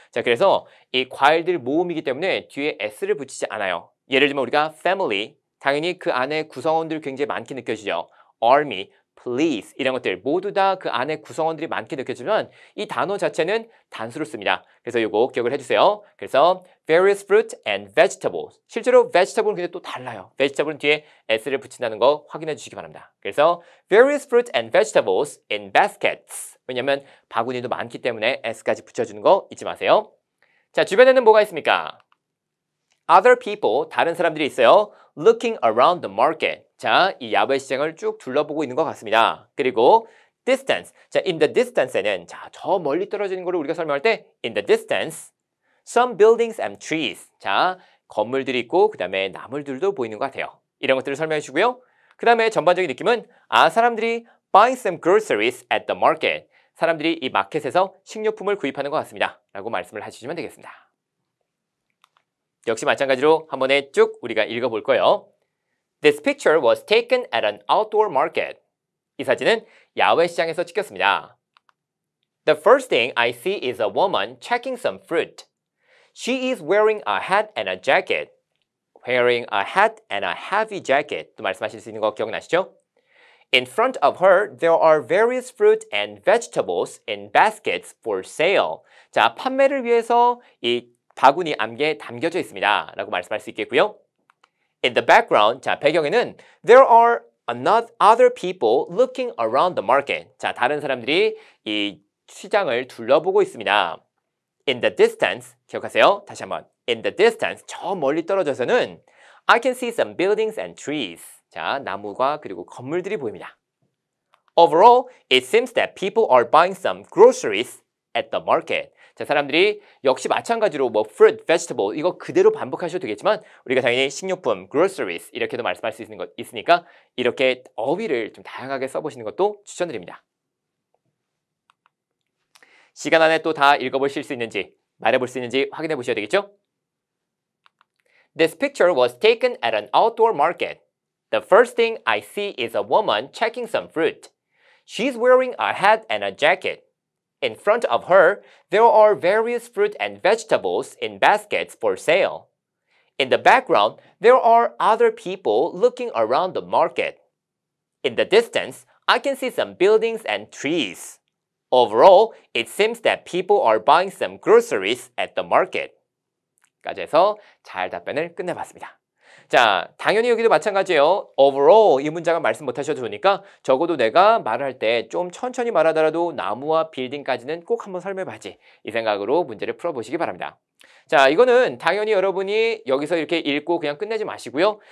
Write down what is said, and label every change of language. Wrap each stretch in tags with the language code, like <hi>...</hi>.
<ko>자, 그래서 이 과일들 모음이기 때문에 뒤에 s를 붙이지 않아요. 예를 들면 우리가 family, 당연히 그 안에 구성원들 굉장히 많게 느껴지죠. army, police 이런 것들 모두 다 그 안에 구성원들이 많게 느껴지면 이 단어 자체는 단수로 씁니다. 그래서 이거 기억을 해주세요.</ko> <en>그래서 various fruit and vegetables.</en> <ko>실제로 vegetable은 근데 또 달라요. vegetable은 뒤에 s를 붙인다는 거 확인해 주시기 바랍니다.</ko> <en>그래서 various fruit and vegetables in baskets.</en> <ko>왜냐하면 바구니도 많기 때문에 s까지 붙여주는 거 잊지 마세요. 자, 주변에는 뭐가 있습니까?</ko> <en>Other people,</en> <ko>다른 사람들이 있어요.</ko> <en>Looking around the market.</en> <ko>자, 이 야외 시장을 쭉 둘러보고 있는 것 같습니다. 그리고 distance.</ko> <en>자, in the distance에는 자,</en> <ko>저 멀리 떨어지는 거를 우리가 설명할 때</ko> <en>in the distance, some buildings and trees.</en> <ko>자, 건물들이 있고 그 다음에 나물들도 보이는 것 같아요. 이런 것들을 설명해 주고요. 그 다음에 전반적인 느낌은 사람들이</ko> <en>buying some groceries at the market.</en> <ko>사람들이 이 마켓에서 식료품을 구입하는 것 같습니다. 라고 말씀을 해주시면 되겠습니다. 역시 마찬가지로 한 번에 쭉 우리가 읽어볼 거예요.</ko> <en>This picture was taken at an outdoor market.</en> <ko>이 사진은 야외 시장에서 찍혔습니다.</ko> <en>The first thing I see is a woman checking some fruit. She is wearing a hat and a jacket. Wearing a hat and a heavy jacket.</en> <ko>또 말씀하실 수 있는 거 기억나시죠?</ko> <en>In front of her, there are various fruit and vegetables in baskets for sale.</en> <ko>자, 판매를 위해서 이 바구니 안개에 담겨져 있습니다. 라고 말씀할 수 있겠고요.</ko> <en>In the background,</en> <ko>자, 배경에는</ko> <en>there are other people looking around the market.</en> <ko>자, 다른 사람들이 이 시장을 둘러보고 있습니다.</ko> <en>In the distance,</en> <ko>기억하세요. 다시 한번.</ko> <en>In the distance,</en> <ko>저 멀리 떨어져서는</ko> <en>I can see some buildings and trees.</en> <ko>자, 나무가 그리고 건물들이 보입니다.</ko> <en>Overall, it seems that people are buying some groceries at the market.</en> <ko>자, 사람들이 역시 마찬가지로 뭐 fruit, vegetable 이거 그대로 반복하셔도 되겠지만 우리가 당연히 식료품, groceries 이렇게도 말씀할 수 있는 것 있으니까 이렇게 어휘를 좀 다양하게 써보시는 것도 추천드립니다. 시간 안에 또 다 읽어보실 수 있는지 말해볼 수 있는지 확인해 보셔야 되겠죠?</ko> <en>This picture was taken at an outdoor market. The first thing I see is a woman checking some fruit. She's wearing a hat and a jacket. In front of her, there are various fruit and vegetables in baskets for sale. In the background, there are other people looking around the market. In the distance, I can see some buildings and trees. Overall, it seems that people are buying some groceries at the market.</en> <ko>까지 해서 잘 답변을 끝내봤습니다. 자, 당연히 여기도 마찬가지예요. overall 이 문장은 말씀 못하셔도 좋으니까 적어도 내가 말할 때 좀 천천히 말하더라도 나무와 빌딩까지는 꼭 한번 설명해봐야지 이 생각으로 문제를 풀어보시기 바랍니다. 자, 이거는 당연히 여러분이 여기서 이렇게 읽고 그냥 끝내지 마시고요.</ko>